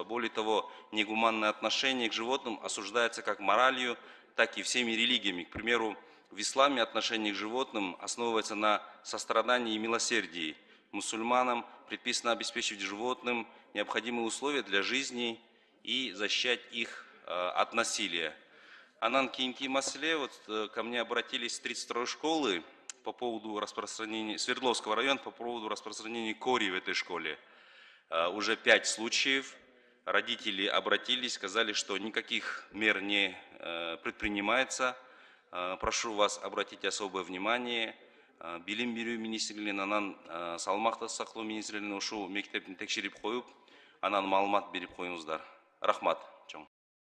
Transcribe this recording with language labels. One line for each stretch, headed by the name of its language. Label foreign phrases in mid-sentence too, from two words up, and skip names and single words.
Russian: Более того, негуманное отношение к животным осуждается как моралью, так и всеми религиями. К примеру, в исламе отношение к животным основывается на сострадании и милосердии. Мусульманам предписано обеспечивать животным необходимые условия для жизни и защищать их от насилия.
Kyrgyz: Анан кейинки маселе,
Russian: вот ко мне обратились с 32-й школы по поводу распространения, Свердловского района, по поводу распространения кори в этой школе. Уже 5 случаев. Родители обратились, сказали, что никаких мер не предпринимается. Прошу вас обратить особое внимание.
Kyrgyz: Билим беру министрлигинен анан салмакты саклоо министрлигине ушу мектептин текшерип коюп, анан маалымат берип коюңуздар. Рахмат.